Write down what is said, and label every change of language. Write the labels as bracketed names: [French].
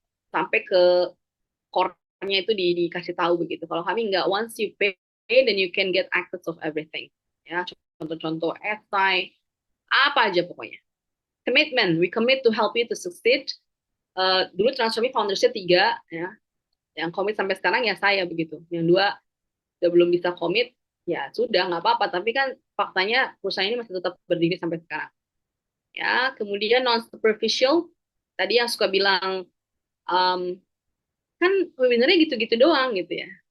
[Indonesian] Sampai ke core-nya itu dikasih tahu begitu. Kalau kami nggak, [English] once you pay then you can get access of everything. [Indonesian] Ya, contoh-contoh esai, apa aja pokoknya. [English] Commitment, we commit to help you to succeed. [Indonesian] Dulu Transformi foundersnya 3 ya, yang komit sampai sekarang ya saya begitu. Yang 2 udah belum bisa komit, ya sudah nggak apa-apa. Tapi kan faktanya perusahaan ini masih tetap berdiri sampai sekarang. Ya, kemudian non superficial, tadi yang suka bilang kan webinarnya gitu-gitu doang gitu ya.